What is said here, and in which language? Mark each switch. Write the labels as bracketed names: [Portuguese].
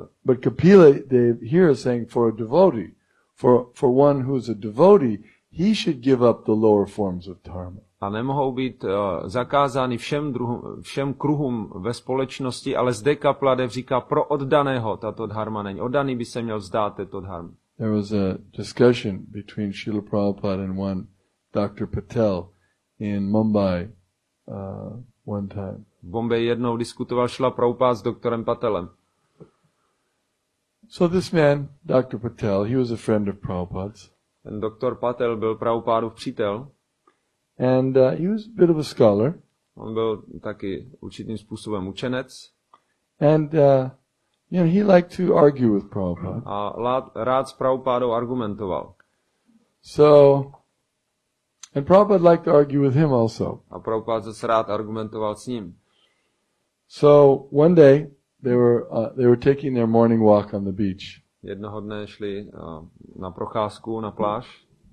[English] but Kapila Dev here is saying for a devotee, for one who's a devotee, he should give up the lower forms of dharma. [Czech] A nemohou být zakázány všem kruhům ve společnosti, ale zde Kapladev říká, pro oddaného tato dharma není. Oddaný by se měl vzdát této dharmy. [English] There was a discussion between Srila Prabhupada and one Dr. Patel in Mumbai one time. [Czech] V Bombeji jednou diskutoval Srila Prabhupada s doktorem Patelem. So this man, Dr. [English] Patel, he was a friend of Prabhupada's. [Czech] Ten doktor Patel byl Prabhupádův přítel. [English] And he was a bit of a scholar. [Czech] On byl taky určitým způsobem učenec. [English] And he liked to argue with Prabhupada. [Czech] A rád s Prabhupádou argumentoval. [English] And Prabhupada liked to argue with him also. [Czech] A Prabhupada zase rád argumentoval s ním. [English] So one day they were taking their morning walk on the beach. [Czech] Jednoho dne šli na procházku na pláž.